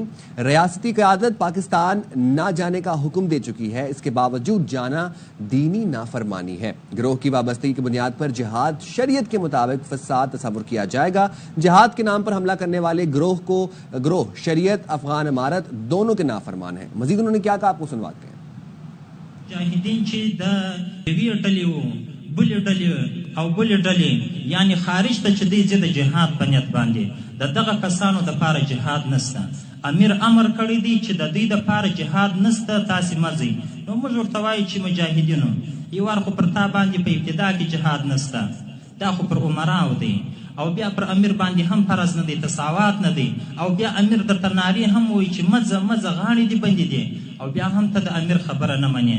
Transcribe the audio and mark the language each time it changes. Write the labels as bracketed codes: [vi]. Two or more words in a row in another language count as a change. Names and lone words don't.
[ur] ریاستی قیادت پاکستان نہ جانے کا حکم دے چکی ہے، اس کے باوجود جانا دینی نافرمانی ہے. گروہ کی وابستگی کی بنیاد پر جہاد شریعت کے مطابق فساد تصور کیا جائے گا. جہاد کے نام پر حملہ کرنے والے گروہ شریعت، افغان امارت دونوں کے نافرمان ہے. مزید انہوں نے کیا کہا، آپ کو سنواتے ہیں. [ps] मुजाहिदीन چې د یوې ډلې وو بلې ډلې او بلې ډلې یعنی خارج ته چې دی ځي د جهاد په نیت باندې د دغه کسانو دپاره جهاد نسته. امیر امر کړی دی چې د دوی دپاره جهاد نسته، تاسې مه ځئ. نو موږ ورته وایو چې مجاهدینو یو وار خو پر تا باندې په ابتدا کې جهاد نسته، دا خو پر عمراو دی، او بیا پر امیر باندې هم فرض نه دی، تساوات نه دی، او بیا امیر درته نارې هم وایي چې مځه مځه غاړې دې بندې دي، او بیا هم ته د امیر خبره نه منې.